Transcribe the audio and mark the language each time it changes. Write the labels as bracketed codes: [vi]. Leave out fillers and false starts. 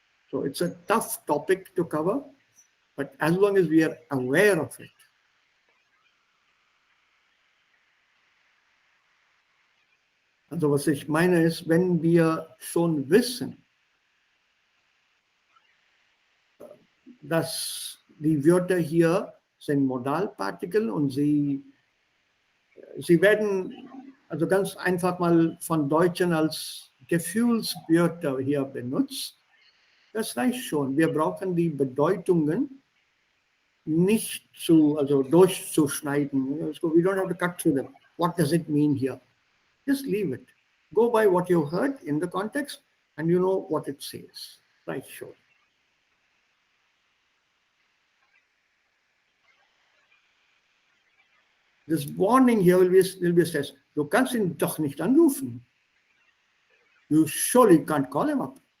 [en] So it's a tough topic to cover, but as long as we are aware of it, [de] also was ich meine ist, wenn wir schon wissen, dass die Wörter hier sind Modalpartikel und sie werden also ganz einfach mal von Deutschen als Gefühlswörter hier benutzt. Das reicht schon. Wir brauchen die Bedeutungen nicht durchzuschneiden. [en] So we don't have to cut through them. What does it mean here? Just leave it. Go by what you heard in the context and you know what it says. Right, sure. This warning here will be stressed. [de] Du kannst ihn doch nicht anrufen. [en] You surely can't call him up.